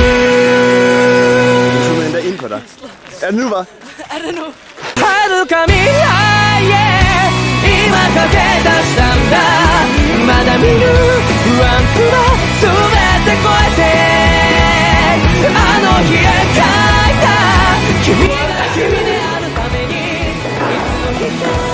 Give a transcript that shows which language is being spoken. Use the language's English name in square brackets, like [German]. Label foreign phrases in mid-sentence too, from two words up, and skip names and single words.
[Danish] Du zoomer endda ind på dig. Er det nu, hva'? Er det nu? [Japanese] 遥か未来へ今駆け出したんだまだ見ぬ不安すら全て越えてあの日描いた君が君であるためにいつの日か